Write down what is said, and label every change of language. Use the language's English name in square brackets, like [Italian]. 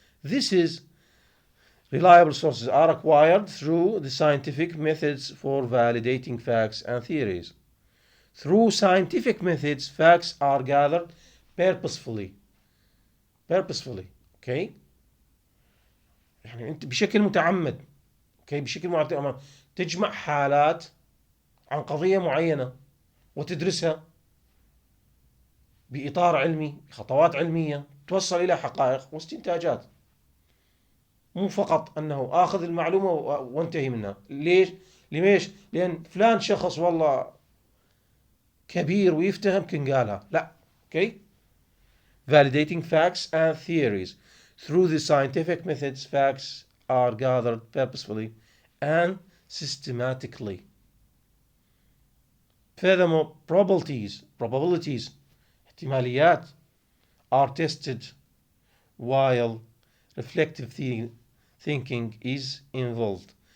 [English] This is reliable sources are acquired through the scientific methods for validating facts and theories. Through scientific methods, facts are gathered purposefully. [Arabic] Okay, يعني انت بشكل متعمد، okay، بشكل متعمد تجمع حالات عن قضية معينة وتدرسها بإطار علمي، بخطوات علمية توصل إلى حقائق واستنتاجات، مو فقط أنه آخذ المعلومة وانتهي منها. ليش؟ لأن فلان شخص والله كبير ويفتهم كان قالها، لا. [English] Okay. Validating facts and theories. Through the scientific methods, facts are gathered purposefully and systematically. Furthermore, probabilities, احتماليات, are tested while reflective thinking is involved.